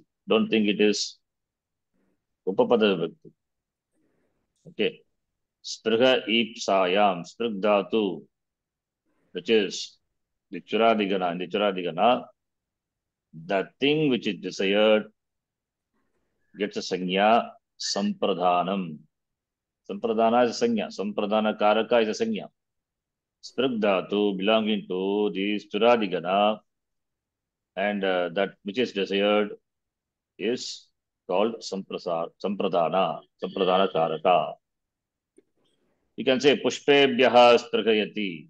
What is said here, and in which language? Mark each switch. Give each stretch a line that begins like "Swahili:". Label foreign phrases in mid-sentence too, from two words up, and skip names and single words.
English: Don't think it is
Sanskrit: Upapada Vibhakti. Okay. Sprigha ipsayam, Sprigdhatu,
English: which is the Churadigana. In the Churadigana, the thing which is desired gets a sanya, Sampradhanam. Sampradhana is a sanya.
Sanskrit: Sampradhana Karaka
English: is a sanya. Sprigdhatu belonging to the Churadigana, and that which is desired is called
Sanskrit: Sampradhana Karaka.
English: You can say
Sanskrit: Pushpebhyaha Sprigayati.